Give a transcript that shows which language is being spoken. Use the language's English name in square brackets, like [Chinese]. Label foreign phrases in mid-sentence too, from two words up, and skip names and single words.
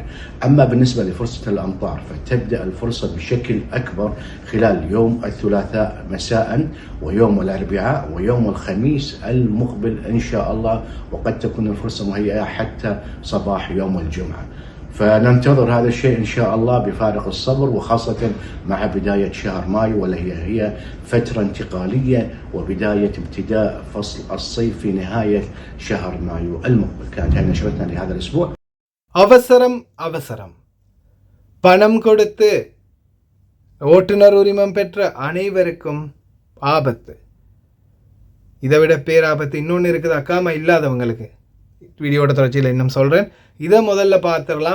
[Arabic] أما بالنسبة لفرصة الأمطار فتبدأ الفرصة بشكل أكبر خلال يوم الثلاثاء مساء ويوم الأربعاء ويوم الخميس المقبل إن شاء الله، وقد تكون الفرصة مهيئة حتى صباح يوم الجمعة. فننتظر هذا الشيء إن شاء الله بفارغ الصبر، وخاصة مع بداية شهر مايو والتي هي فترة انتقالية وبداية ابتداء فصل الصيف في نهاية شهر مايو المقبل. كانت هذه نشرتنا لهذا الأسبوع. [Tamil] அவசரம் பணம் கொடுத்து ஓட்டுநர் உரிமம் பெற்ற அனைவருக்கும் ஆபத்து. இதை விட பேராபத்து இன்னொன்று இருக்குது, அக்காமா இல்லாதவங்களுக்கு. வீடியோட தொடர்ச்சியில் இன்னும் சொல்கிறேன். இதை முதல்ல பார்த்துடலாம்.